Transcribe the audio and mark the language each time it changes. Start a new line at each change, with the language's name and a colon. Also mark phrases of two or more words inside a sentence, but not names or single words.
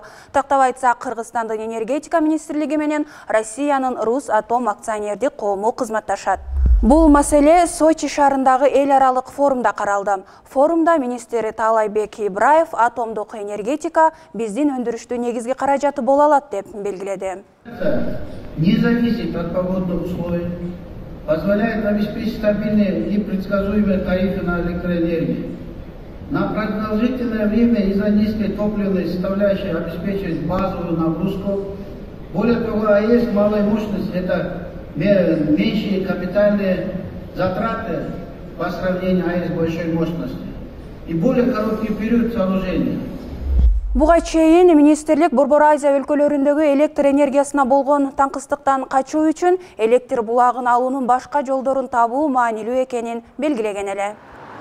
Kyrgyz: Тактап айтсак, Кыргызстандын энергетика министрлиги менен Россиянын Русатом акционердик коому кызматташат. Бул маселе Сочи шаарындагы эл аралык форумда каралды. Форумда министр Таалайбек Ибраев атомдук энергетика биздин өндүрүштүн негизги каражаты боло алат деп белгиледи.
Russian: Не зависит от погодных условий, позволяет обеспечить стабильные и предсказуемые тарифы на электроэнергию. На продолжительное время из-за низкой топливной составляющей обеспечивать базовую нагрузку. Более того, АЭС малой мощности — это меньшие капитальные затраты по сравнению АЭС большой мощности и более короткий период сооружения.
Kyrgyz: Буга чейин министрлик Борбор Азия өлкөлөрүндөгү электр энергиясына болгон таңкыстыктан качуу үчүн электр булагын алуунун башка жолдорун табуу маанилүү экенин белгилеген эле.